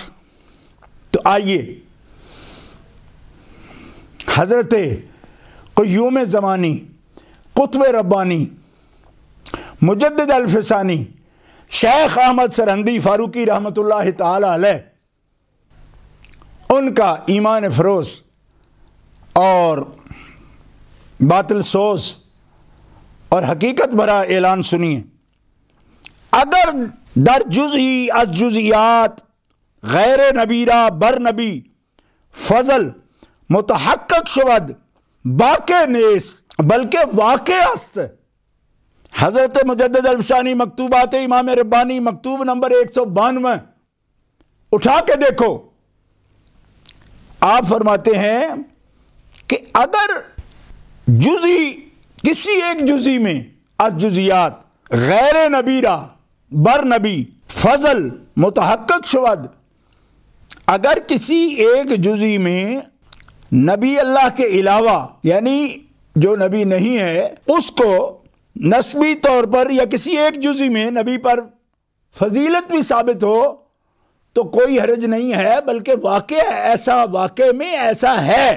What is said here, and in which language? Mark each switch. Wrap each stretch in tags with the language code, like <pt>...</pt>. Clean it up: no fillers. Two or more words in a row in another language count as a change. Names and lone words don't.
<ur>تو آئیے حضرت قیوم زمانی، قطب ربانی، مجدد الفسانی، شیخ احمد سرہندی فاروقی رحمۃ اللہ تعالی علیہ، ان کا ایمان فروز اور باطل سوز اور حقیقت بھرا اعلان سنیے.</ur> <fa>اگر در جزئی از جزیات غیر نبیرہ بر نبی فضل متحقق شود باقی نیست بلکہ واقع است.</fa> <ur>حضرت مجدد الفسانی مکتوبات امام ربانی مکتوب نمبر 192 اٹھا کے دیکھو، آپ فرماتے ہیں کہ اگر جزی کسی ایک جزی میں</ur> <fa>از جزیات غیر نبیرہ بر نبی فضل متحقق شود،</fa> <ur>اگر کسی ایک جزی میں نبی اللہ کے علاوہ یعنی جو نبی نہیں ہے اس کو نسبی طور پر یا کسی ایک جزی میں نبی پر فضیلت بھی ثابت ہو تو کوئی حرج نہیں ہے، بلکہ واقع میں ایسا ہے۔</ur>